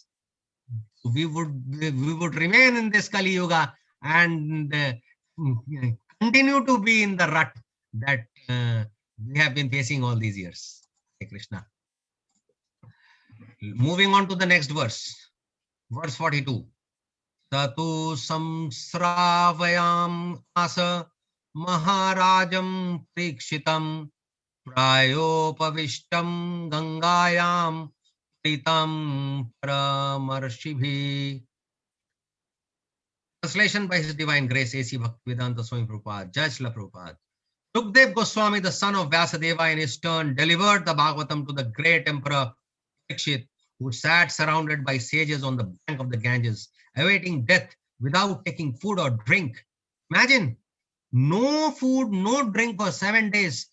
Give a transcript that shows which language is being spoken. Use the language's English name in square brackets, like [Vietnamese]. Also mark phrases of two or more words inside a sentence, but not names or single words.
[English] We would remain in this Kali Yuga and continue to be in the rut that we have been facing all these years. Hare Krishna. Moving on to the next verse, verse 42. [Sanskrit] Tatu samsravayam asa maharajam prikshitam prayopavishtam gangayam pritam paramarshibhi. [English] Translation by His Divine Grace, A.C. Bhaktivedanta Swami Prabhupada, Jai Srila Prabhupada. Sukdev Goswami, the son of Vyasadeva, in his turn delivered the Bhagavatam to the great emperor Parikshit, who sat surrounded by sages on the bank of the Ganges, awaiting death without taking food or drink. Imagine, no food, no drink for 7 days.